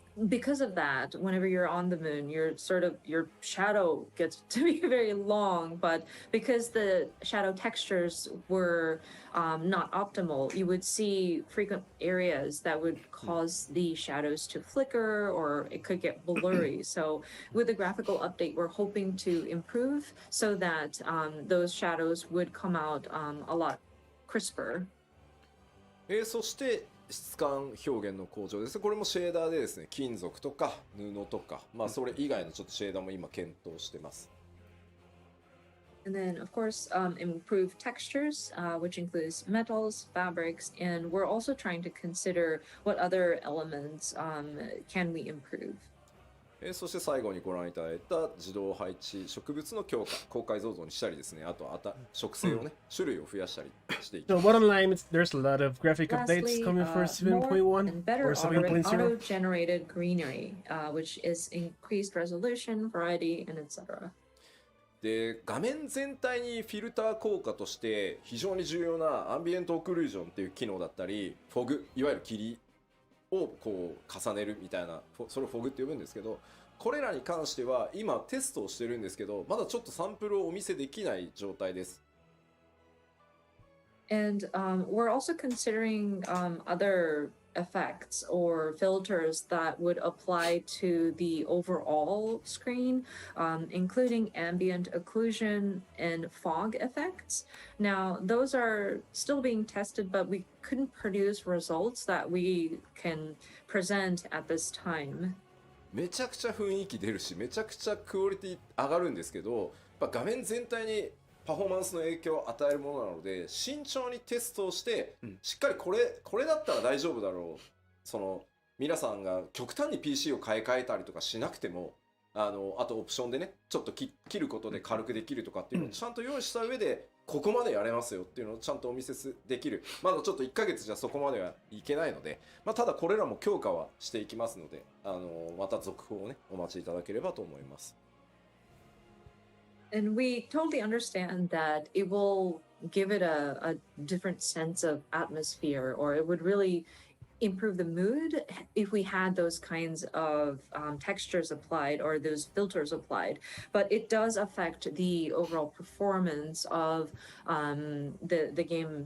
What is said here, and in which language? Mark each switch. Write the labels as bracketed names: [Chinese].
[English] Because of that, whenever you're on the moon, your shadow gets to be very long, but because the shadow textures were not optimal, you would see frequent areas that would cause the shadows to flicker or it could get blurry. So with the graphical update, we're hoping to improve so that those shadows would come out a lot crisper. [Japanese] そして質感表現の向上です。これもシェーダーでですね、金属とか布とか、それ以外のちょっとシェーダーも今検討してます。 [English] And then, of course, improve textures, which includes metals, fabrics, and we're also trying to consider what other elements can we improve. [Japanese] そして最後にご覧いただいた自動配置植物の強化、高解像度にしたりですね、あと植生をね、種類を増やしたりしていきます。 [English] So bottom line, there's a lot of graphic updates Lastly, coming for 7.1 more and better or 7.0. auto-generated greenery, which is increased resolution, variety, and etc. [Japanese] で、画面全体にフィルター効果として非常に重要なアンビエントオクルージョンっていう機能だったり、フォグ、いわゆる霧をこう重ねるみたいな、それをフォグって呼ぶんですけど、これらに関しては今テストをしてるんですけど、まだちょっとサンプルをお見せできない状態です。 [English] And we're also considering other effects or filters that would apply to the overall screen, including ambient occlusion and fog effects. Now, those are still being tested, but we couldn't produce results that we can present at this time. [Japanese] めちゃくちゃ雰囲気出るし、めちゃくちゃクオリティ上がるんですけど、やっぱ画面全体にパフォーマンスの影響を与えるものなので、慎重にテストをして、しっかりこれだったら大丈夫だろう、その皆さんが極端に PC を買い替えたりとかしなくても、あとオプションでね、ちょっと切ることで軽くできるとかっていうのをちゃんと用意した上で、ここまでやれますよっていうのをちゃんとお見せできる。まだちょっと1ヶ月じゃそこまではいけないので、ただこれらも強化はしていきますので、また続報をね、お待ちいただければと思います。 [English] And we totally understand that it will give it a different sense of atmosphere, or it would really improve the mood if we had those kinds of textures applied or those filters applied. But it does affect the overall performance of the game.